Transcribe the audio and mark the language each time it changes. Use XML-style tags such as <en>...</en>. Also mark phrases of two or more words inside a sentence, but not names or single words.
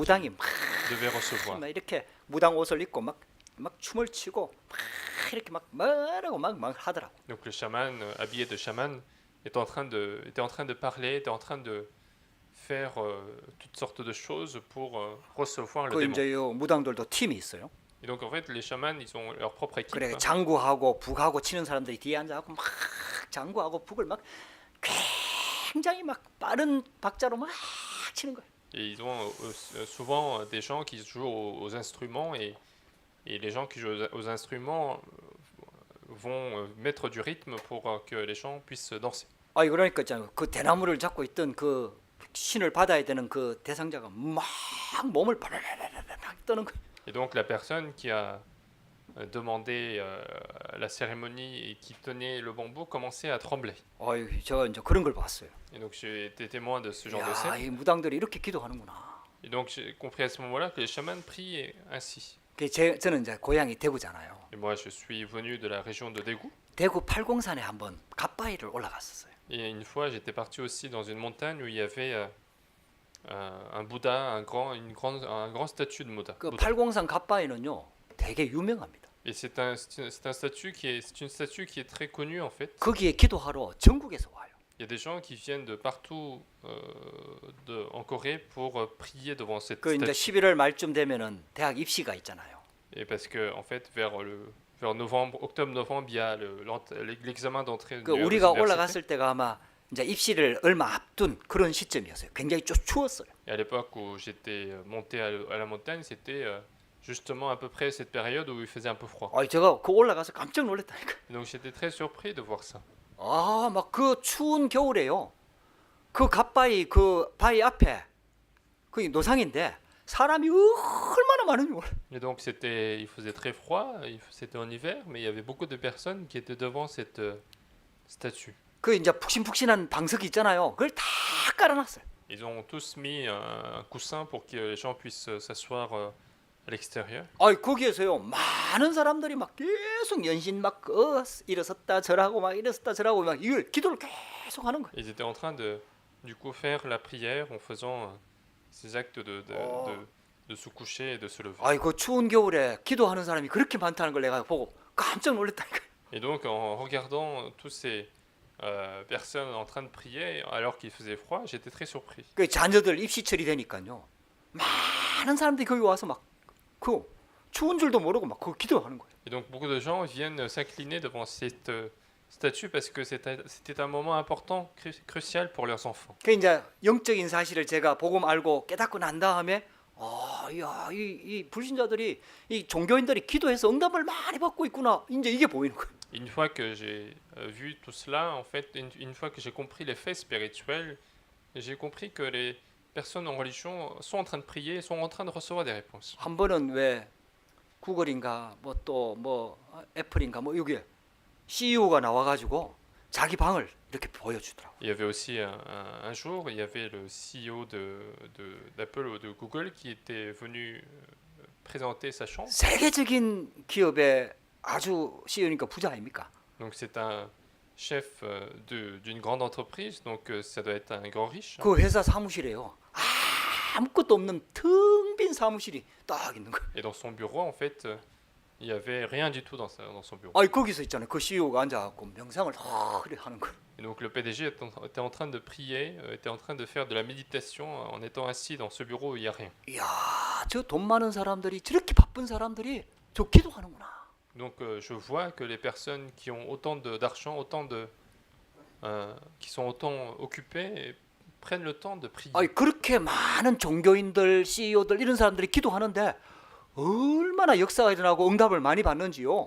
<ko>무당이 막</ko> <fr>devait recevoir.</fr> <ko>이렇게 무당 옷을 입고 막 춤을 추고 막 이렇게 막 뭐라고 막 하더라고.</ko> <fr>Donc le chaman, habillé de chaman, était en train de parler, était en train de faire toutes sortes de choses pour recevoir le</fr> <ko>그</ko> <fr>démon.</fr> <ko>이제 요 무당들도 팀이 있어요.</ko> <fr>Et donc en fait, les chamans, ils ont leur propre équipe.</fr> <ko>그래 장구하고 북하고 치는 사람들이 뒤에 앉아갖고 막 장구하고 북을 막 굉장히 막 빠른 박자로 막 치는 거예요.</ko> <fr>Et ils ont souvent des gens qui jouent aux instruments et les gens qui jouent aux instruments vont mettre du rythme pour que les gens puissent danser.</fr> <ko>그러니까 있잖아요. 그 대나무를 잡고 있던 그 신을 받아야 되는 그 대상자가 막 몸을 바라바라바라 떠는 거예요.</ko> <fr>Et donc la personne qui a demandé la cérémonie et qui tenait le bambou commençait à trembler.</fr> <ko>제가 이제 그런 걸 봤어요.</ko> <fr>Et donc j'ai été témoin de ce genre de</fr> <ko>야,</ko> <fr>scène.</fr> <ko>이 무당들이 이렇게 기도하는구나.</ko> <fr>Et donc j'ai compris à ce moment-là que les chamans prient ainsi.</fr> <ko>저는 이제 고향이 대구잖아요.</ko> <fr>Et moi je suis venu de la région de Daegu.</fr> <ko>대구 팔공산에 한번 갓바위를 올라갔었어요.</ko> <fr>Et une fois j'étais parti aussi dans une montagne où il y avait un Bouddha, un grand statue de Bouddha.</fr> <ko>그 팔공산 갑바이는요 되게 유명합니다.</ko> <fr>Et c'est un statut c'est une statue qui est très connue en fait.</fr> <ko>거기에 기도하러 전국에서 와요.</ko> <fr>Il y a des gens qui viennent de partout en Corée pour prier devant cette</fr> <ko>그 이제</ko> <fr>statue.</fr> <ko>11월 말쯤 되면은 대학 입시가 있잖아요.</ko> <fr>Et parce que en fait vers novembre, octobre-novembre, il y a l'examen d'entrée</fr> <ko>그</ko> <fr>de</fr> <ko>우리가</ko> <fr>l'université.</fr> <ko>올라갔을 때가 아마 이제 입시를 얼마 앞둔 그런 시점이었어요. 굉장히 좀 추웠어요.</ko> <fr>Et à l'époque où j'étais monté à la montagne, c'était justement à peu près cette période où il faisait un peu froid.</fr> <ko>제가 그 올라가서 깜짝 놀랐다니까.</ko> <fr>Et donc j'étais très surpris de voir ça.</fr> <ko>막 그 추운 겨울에요. 그 갓바위 그 바위 앞에 그 노상인데 사람이 얼마나 많은지 몰라.</ko> <fr>Et donc il faisait très froid, c'était en hiver, mais il y avait beaucoup de personnes qui étaient devant cette statue.</fr> <ko>그 이제 푹신푹신한 방석이 있잖아요. 그걸 다 깔아놨어요.</ko> <fr>Ils ont tous mis un coussin pour que les gens puissent s'asseoir à l'extérieur.</fr> <ko>거기에서요 많은 사람들이 막 계속 연신 막 일어섰다 절하고 막 일어섰다 절하고 막 이걸 기도를 계속 하는 거예요.</ko> <fr>Ils étaient en train de du coup faire la prière en faisant ces actes de se coucher et de se lever.</fr> <ko>그 추운 겨울에 기도하는 사람이 그렇게 많다는 걸 내가 보고 깜짝 놀랐다니까.</ko> <fr>Et donc en regardant tous ces personnes en train de prier alors qu'il faisait froid, j'étais très surpris.</fr> <ko>그 자녀들 입시철이 되니까요 많은 사람들이 거기 와서 막 그 추운 줄도 모르고 막 그 기도하는 거예요.</ko> <fr>Et donc beaucoup de gens viennent s'incliner devant cette statue parce que c'était un moment important, crucial pour leurs enfants.</fr> <ko>그 이제 영적인 사실을 제가 복음 알고 깨닫고 난 다음에 이 불신자들이 이 종교인들이 기도해서 응답을 많이 받고 있구나. 이제 이게 보이는 거예요.</ko> <fr>Une fois que j'ai vu tout cela, en fait, une fois que j'ai compris les faits spirituels, j'ai compris que les personnes en religion sont en train de prier, sont en train de recevoir des réponses.</fr> <ko>한 번은 왜 구글인가 뭐 애플인가 뭐 여기에 CEO가 나와가지고 자기 방을 이렇게 보여주더라고.</ko> <fr>Il y avait aussi un jour, il y avait le CEO d'Apple ou de Google qui était venu présenter sa chambre.</fr> <ko>세계적인 기업의 아주 CEO니까 부자 아닙니까?</ko> <fr>Donc c'est un chef d'une grande entreprise, donc ça doit être un grand riche.</fr> <ko>그 회사 사무실에요. 아무것도 없는 텅 빈 사무실이 딱 있는 거예요.</ko> <fr>Et dans son bureau, en fait, il y avait rien du tout dans son bureau.</fr> <ko>거기서 있잖아요. 그 CEO가 앉아갖고 명상을 그래 하는 거예요.</ko> <fr>Et donc le PDG était en train de prier, était en train de faire de la méditation en étant assis dans ce bureau où il n'y a rien.</fr> <ko>이야, 저 돈 많은 사람들이 저렇게 바쁜 사람들이 저 기도하는구나.</ko> <fr>Donc je vois que les personnes qui ont autant d'argent, qui sont autant occupées, prennent le temps de prier.</fr> <ko>그렇게 많은 종교인들, CEO들 이런 사람들이 기도하는데 얼마나 역사가 일어나고 응답을 많이 받는지요.</ko>